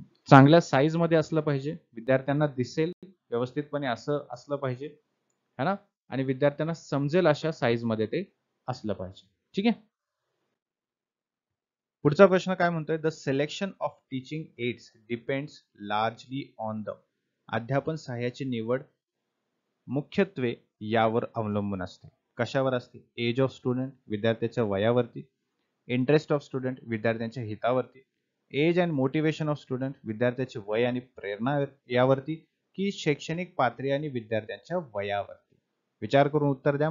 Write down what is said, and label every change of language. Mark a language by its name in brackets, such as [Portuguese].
[Marathi] चांगल्या साईज मध्ये असलं पाहिजे, विद्यार्थ्यांना दिसेल व्यवस्थितपणे असं असलं पाहिजे, है ना. आणि विद्यार्थ्यांना समजेल अशा साईज मध्ये ते असलं पाहिजे. ठीक आहे. पुढचा प्रश्न काय म्हणतोय? [English] The selection of teaching aids depends largely on the. [Marathi] अध्यापन सहाय्याची निवड मुख्यत्वे यावर अवलंबून असते. कशावर असते? [English] age of student, [Marathi] विद्यार्थ्याच्या वयावरती, [English] interest of student, [Marathi] विद्यार्थ्यांच्या हितावरती, [English] age and motivation of student, [Marathi] विद्यार्थ्याचे वय आणि प्रेरणा यावरती, की शैक्षणिक पातळी आणि विद्यार्थ्यांच्या वयावरती. विचार करून उत्तर द्या.